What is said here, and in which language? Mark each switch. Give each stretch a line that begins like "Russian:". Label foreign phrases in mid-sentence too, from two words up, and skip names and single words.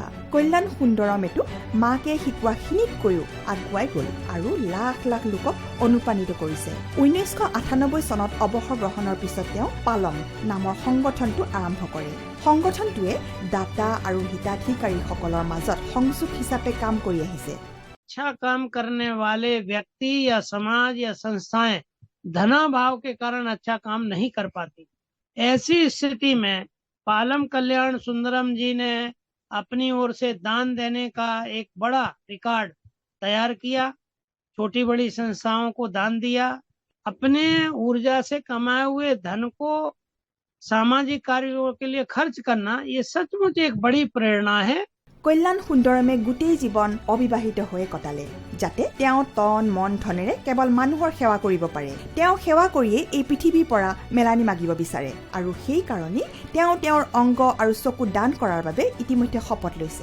Assamese: কল্যাণ সুন্দৰমেতো মাকে শিকোৱাখিনিতকৈও আগুৱাই গ'ল আৰু লাখ লাখ লোকক অনুপ্ৰাণিত কৰিছে। 1998 চনত অৱসৰ গ্ৰহণৰ পিছত তেওঁ পালম নামৰ সংগঠনটো আৰম্ভ কৰে। সংগঠনটোৱে দাতা আৰু হিতাধিকাৰীসকলৰ মাজত সংযোগ হিচাপে কাম কৰি আহিছে।
Hindi: अच्छा काम करने वाले व्यक्ति या समाज या संस्थाएं धनाभाव के कारण अच्छा काम नहीं कर पाती। ऐसी स्थिति में पालम कल्याण सुंदरम जी ने अपनी ओर से दान देने का एक बड़ा रिकॉर्ड तैयार किया। छोटी बड़ी संस्थाओं को दान दिया। अपने ऊर्जा से कमाए हुए धन को सामाजिक कार्यों के लिए खर्च करना ये सचमुच एक बड़ी प्रेरणा है।
Assamese: কল্যাণ সুন্দৰমে গোটেই জীৱন অবিবাহিত হৈ কটালে, যাতে তেওঁ তন মন ধনেৰে কেৱল মানুহৰ সেৱা কৰিব পাৰে। তেওঁ সেৱা কৰিয়ে এই পৃথিৱীৰ পৰা মেলানি মাগিব বিচাৰে আৰু সেই কাৰণেই তেওঁ তেওঁৰ অংগ আৰু চকু দান কৰাৰ বাবে ইতিমধ্যে শপত লৈছে।